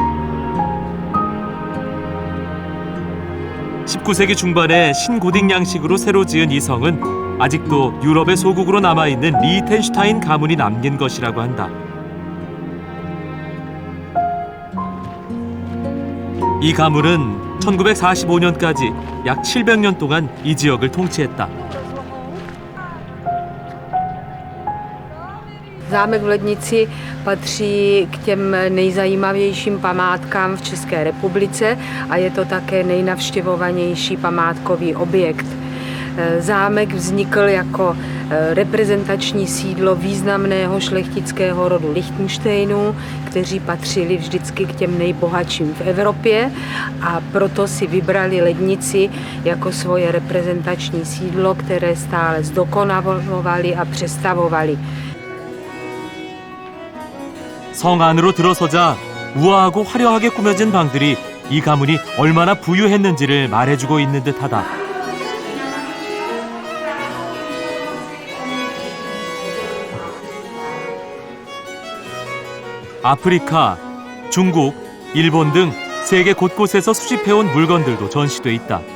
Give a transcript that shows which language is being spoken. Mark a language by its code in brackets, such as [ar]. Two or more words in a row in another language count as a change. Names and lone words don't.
[ko] 19세기 중반에 신고딕 양식으로 새로 지은 이 성은 아직도 유럽의 소국으로 남아있는 리히텐슈타인 가문이 남긴 것이라고 한다. 이 가문은 1945년까지 약 700년 동안 이 지역을 통치했다. [cs] Zámek v Lednici patří k těm nejzajímavějším památkám v České republice a je to také nejnavštěvovanější památkový objekt. Zámek vznikl jako reprezentační sídlo významného šlechtického rodu Lichtenštejnů, kteří patřili vždycky k těm nejbohatším v Evropě a proto si vybrali Lednici jako svoje reprezentační sídlo, které stále zdokonalovali a přestavovali. [ko] 성 안으로 들어서자 우아하고 화려하게 꾸며진 방들이 이 가문이 얼마나 부유했는지를 말해주고 있는 듯하다. 아프리카, 중국, 일본 등 세계 곳곳에서 수집해온 물건들도 전시돼 있다.